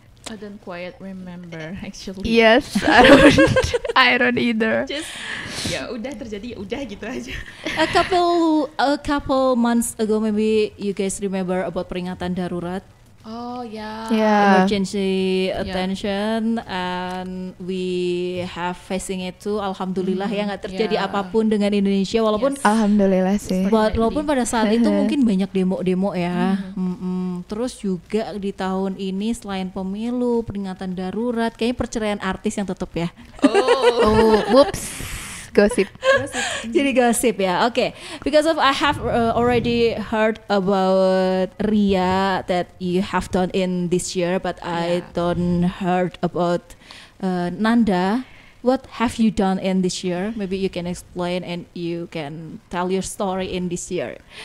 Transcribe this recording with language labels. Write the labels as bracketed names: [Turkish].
[English] I don't quite remember actually. Yes, I don't either. [Indonesian] Just udah terjadi, udah gitu aja. [English] A couple months ago, maybe you guys remember about [Indonesian] peringatan darurat. [English] Oh yeah. Emergency attention, and we have facing it too. [Indonesian] Alhamdulillah nggak terjadi apapun dengan Indonesia, walaupun alhamdulillah sih. Walaupun pada saat itu mungkin banyak demo-demo ya. Terus juga di tahun ini selain pemilu, peringatan darurat, kayaknya perceraian artis yang tutup ya. [English] Whoops. Gosip. [Indonesian] Jadi gosip ya. Okay. [English] Because of I have already heard about Ria that you have done in this year, but I don't heard about Nanda. What have you done in this year? Maybe you can explain and you can tell your story in this year.